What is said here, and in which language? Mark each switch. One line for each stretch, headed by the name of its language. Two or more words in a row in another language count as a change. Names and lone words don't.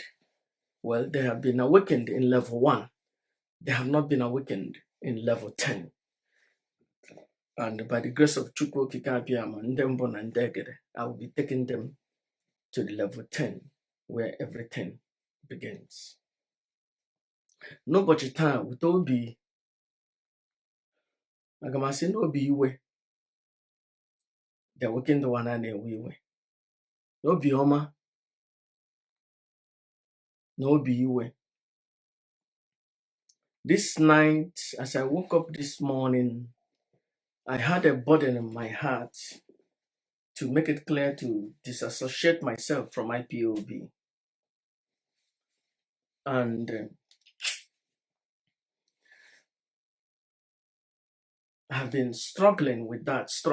English: Well, they have been awakened in level 1. They have not been awakened in level 10. And by the grace of Chukwu Okike Abiyama, Ndembo na Ndegede, I will be taking them to the level 10, where everything begins.
Igbo: N'ụbọchị taa wute obi, aga m asị n'obi iwe,
English: the awakened one
Igbo: a na-ewe iwe. N'obi ọma, n'obi iwe.
English: This night, as I woke up this morning, I had a burden in my heart to make it clear to disassociate myself from IPOB. And I have been struggling with that.